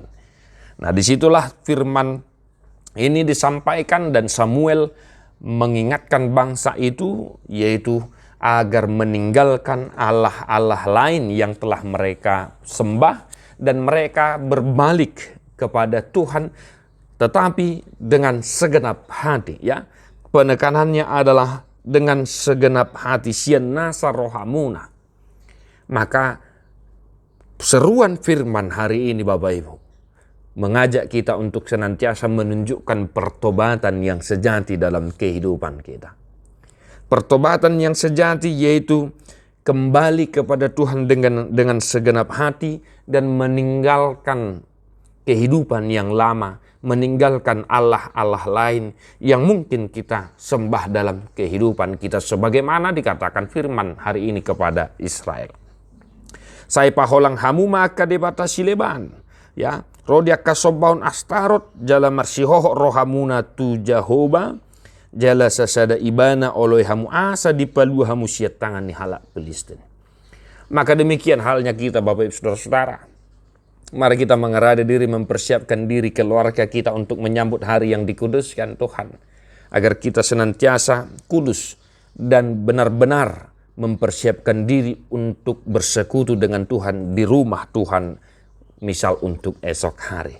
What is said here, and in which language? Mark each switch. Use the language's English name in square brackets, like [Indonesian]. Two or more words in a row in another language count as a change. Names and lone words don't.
[Indonesian] Nah, disitulah firman ini disampaikan dan Samuel mengingatkan bangsa itu, yaitu agar meninggalkan Allah-Allah lain yang telah mereka sembah dan mereka berbalik kepada Tuhan, tetapi dengan segenap hati, ya. Penekanannya adalah dengan segenap hati, [Batak Toba] sian nasa rohamuna. [Indonesian] Maka seruan firman hari ini Bapak Ibu mengajak kita untuk senantiasa menunjukkan pertobatan yang sejati dalam kehidupan kita. Pertobatan yang sejati yaitu kembali kepada Tuhan dengan segenap hati dan meninggalkan kehidupan yang lama, meninggalkan Allah-Allah lain yang mungkin kita sembah dalam kehidupan kita, sebagaimana dikatakan firman hari ini kepada Israel. [Batak Toba] Saya paholang hamu maka debatasi leban, ya. Rodia kasobaun astarot jala marsihoho rohamuna tu Jehovah jala sasada ibana oloi hamu asa dipalua hamu siat tangan ni halak Palestin. [Indonesian] Maka demikian halnya kita Bapak Ibu Saudara-saudara. Mari kita mengerade diri, mempersiapkan diri keluarga kita untuk menyambut hari yang dikuduskan Tuhan. Agar kita senantiasa kudus dan benar-benar mempersiapkan diri untuk bersekutu dengan Tuhan di rumah Tuhan, misal untuk esok hari.